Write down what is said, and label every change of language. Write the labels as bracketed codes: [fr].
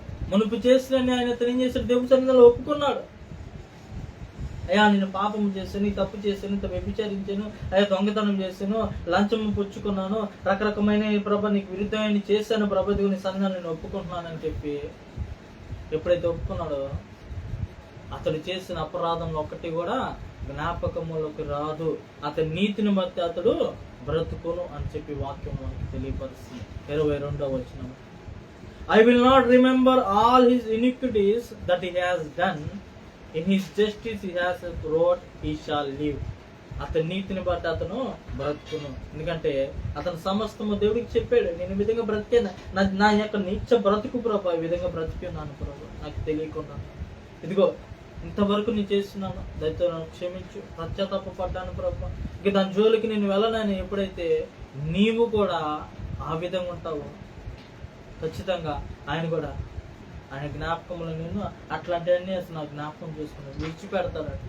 [te] మునుపు చేసిన ఆయన ఏం చేశాడు? దేవుని సన్నిధిలో ఒప్పుకున్నాడు. అయ్యా నేను పాపము చేశాను, తప్పు చేశాను, ఇంత వ్యభిచారించాను, అయ్యా దొంగతనం చేశాను, లంచము పుచ్చుకున్నాను, రకరకమైన ప్రభ నీకు విరుద్ధమైన చేశాను ప్రభ, దేవుని సన్నిధిలో నేను ఒప్పుకుంటున్నానని చెప్పి ఎప్పుడైతే ఒప్పుకున్నాడో అతడు చేసిన అపరాధంలో ఒకటి కూడా జ్ఞాపకములకు రాదు, అతని నీతిని బట్టి అతడు బ్రతుకును అని చెప్పి వాక్యం మనకి తెలియపరుస్తుంది. 22వ వచనం, [en] I will not remember all his iniquities that he has done. In his justice he has wrought, he shall live. [te] అతని నీతిని బట్టి అతను బ్రతుకును. ఎందుకంటే అతను సమస్తము దేవుడికి చెప్పాడు, నేను ఈ విధంగా బ్రతికాను, నా యొక్క నీచ బ్రతుకు ప్రభా, ఈ విధంగా బ్రతికున్నాను ప్రభా, నాకు తెలియకుండా ఇదిగో ఇంతవరకు నేను చేస్తున్నాను, దయతో నన్ను క్షమించు, పశ్చాత్తాపడ్డాను ప్రభా, ఇక దాని జోలికి నేను వెళ్ళనని ఎప్పుడైతే నీవు కూడా ఆ విధంగా ఉంటావు, ఖచ్చితంగా ఆయన కూడా ఆయన జ్ఞాపకంలో నేను అట్లాంటివన్నీ అసలు నా జ్ఞాపకం చేసుకున్నాను, విడిచిపెడతాడు.